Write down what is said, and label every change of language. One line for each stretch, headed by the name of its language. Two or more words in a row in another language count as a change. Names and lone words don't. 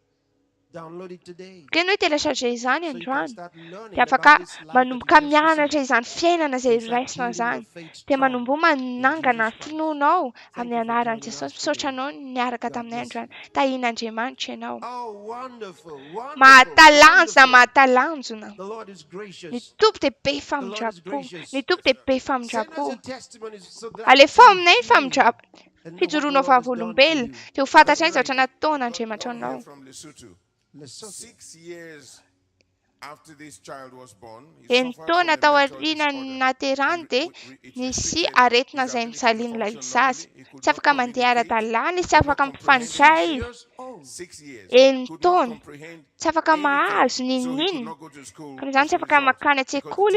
Malagasy: Kenao telecharge izany androany dia afaka manomboka mianatra izany fiainana izay raisina izany dia manombo manangana ny finoanao amin'ny anaran'i Jesosy misaotra anao niaraka taminay androany tahian'Andriamanitra ianao mahatalanjona ny Tompo dia be famindrapo ny Tompo dia be famindrapo alefa aminay ny famindrapo fijoroanao vavolombelona dia ho fantatra ny zavatra nataon'Andriamanitra anao
English: 6 years after this child was born,
Malagasy: ny taona tao aorianany naterahany dia nisy aretina izay nijaliana ilay zaza tsy afaka mandeha ara-dalàna izy tsy afaka mifandray izy ny taona tsy afaka mahazo ninina ka izany tsy afaka makany an-tsekoly